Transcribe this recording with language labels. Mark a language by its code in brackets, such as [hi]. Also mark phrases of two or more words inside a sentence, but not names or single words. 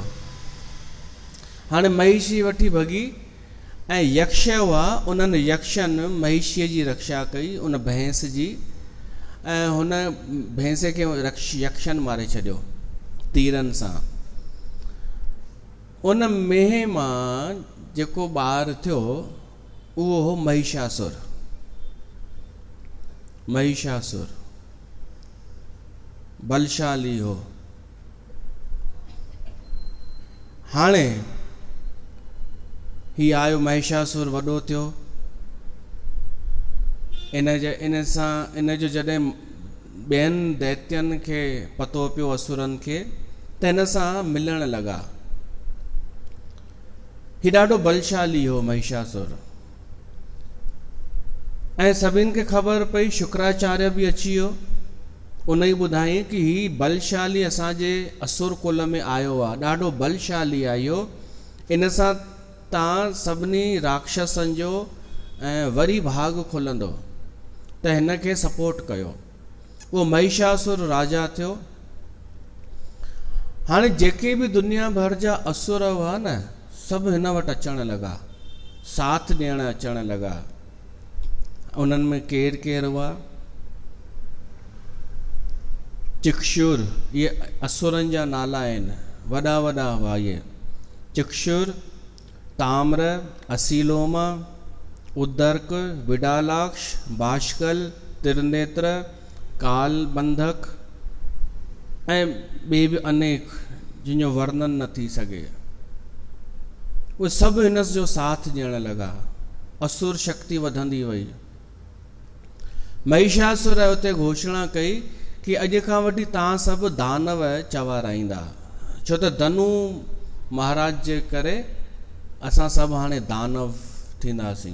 [sd] हाणे महिषी वठी भॻी, ऐं यक्ष हुआ, उन्हनि यक्षनि महिषीअ जी रक्षा कई, उन भैंस जी, ऐं हुन भैंस खे यक्षनि मारे छॾियो तीरनि सां। उन मेंह मां जेको ॿारु थियो उहो हो महिषासुर। बलशाली हो। हाणे ही आयो महिषासुर, वॾो थियो। इन जो जॾहिं ॿियनि दैत्यनि खे पतो पियो, असुरनि खे, त हिन सां मिलण लॻा। ही ॾाढो बलशाली हो महिषासुर। ऐं सभिनि खे ख़बर पई, शुक्राचार्य भी अची वियो। उन ई ॿुधाई कि ही बलशाली असांजे असुर कुल में आयो आहे, ॾाढो बलशाली आहे इहो। इन सां तव्हां सभिनी राक्षसनि जो ऐं वरी भाग खुलंदो, त हिन खे सपोर्ट कयो। उहो महिषासुर राजा थियो। हाणे जेके भी दुनिया भर जा असुर हुआ न, सभु हिन वटि अचण लॻा, साथ ॾियण अचण लॻा। उन्हनि में केरु हुआ? चिक्षुर, ये असुरनि जा नाला आहिनि वॾा वॾा हुआ इहे। चिक्षुर, ताम्र, असीलोमा, उदर्क, विडालाक्ष, बाष्कल, त्रिनेत्र, कालबंधक ऐं ॿिए बि अनेक जिनजो वर्णन न थी सघे। उहे सभु हिन जो साथ ॾियण लॻा। असुर शक्ति वधंदी वई। महिषासुर उते घोषणा कई कि अॼु खां वठी तव्हां सभु दानव चवाराईंदा, छो त धनु महाराज जे करे असां सभु हाणे दानव थींदासीं।